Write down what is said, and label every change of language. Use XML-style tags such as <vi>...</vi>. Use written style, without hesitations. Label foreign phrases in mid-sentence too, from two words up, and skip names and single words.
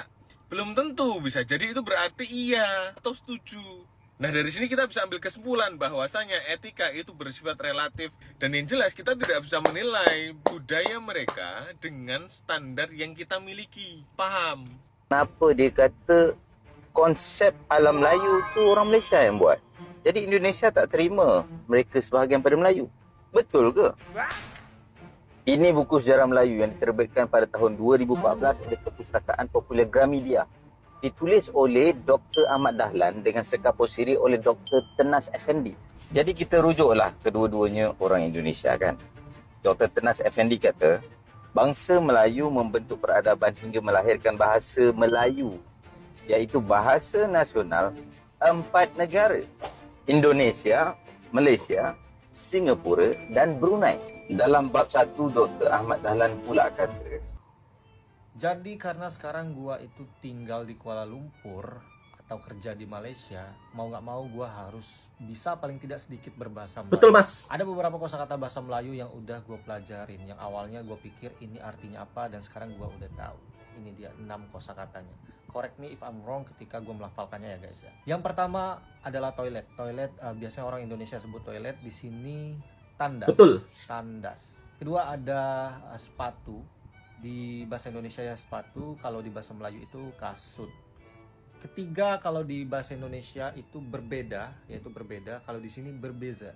<id>Belum tentu, bisa jadi itu berarti iya atau setuju. Nah, dari sini kita bisa ambil kesimpulan bahwasanya etika itu bersifat relatif, dan yang jelas kita tidak bisa menilai budaya mereka dengan standar yang kita miliki. Paham?</id> <ms>Kenapa dia kata konsep alam Melayu tu orang Malaysia yang buat? Jadi Indonesia tak terima mereka sebahagian pada Melayu. Betul ke? Ini buku sejarah Melayu yang diterbitkan pada tahun 2014 oleh Perpustakaan Popular Gramedia. Ditulis oleh Dr. Ahmad Dahlan dengan sekapur siri oleh Dr. Tenas Effendi. Jadi kita rujuklah kedua-duanya orang Indonesia kan. Dr. Tenas Effendi kata, bangsa Melayu membentuk peradaban hingga melahirkan bahasa Melayu, iaitu bahasa nasional 4 negara. Indonesia, Malaysia, Singapura dan Brunei. Dalam bab 1, Dr. Ahmad Dahlan pula kata,</ms> <id>jadi karena sekarang gua itu tinggal di Kuala Lumpur atau kerja di Malaysia, mau nggak mau gua harus bisa paling tidak sedikit berbahasa Melayu. Betul, Mas. Ada beberapa kosakata bahasa Melayu yang udah gua pelajarin, yang awalnya gua pikir ini artinya apa, dan sekarang gua udah tahu. Ini dia 6 kosakatanya.</id> <en>Correct me if I'm wrong</en> <id>ketika gua melafalkannya ya guys ya. Yang pertama adalah toilet. Toilet biasanya orang Indonesia sebut toilet, di sini tandas. Betul. Tandas. Kedua ada sepatu. Di bahasa Indonesia ya sepatu, kalau di bahasa Melayu itu kasut. Ketiga, kalau di bahasa Indonesia itu berbeda, yaitu berbeda, kalau di sini berbeza.</id>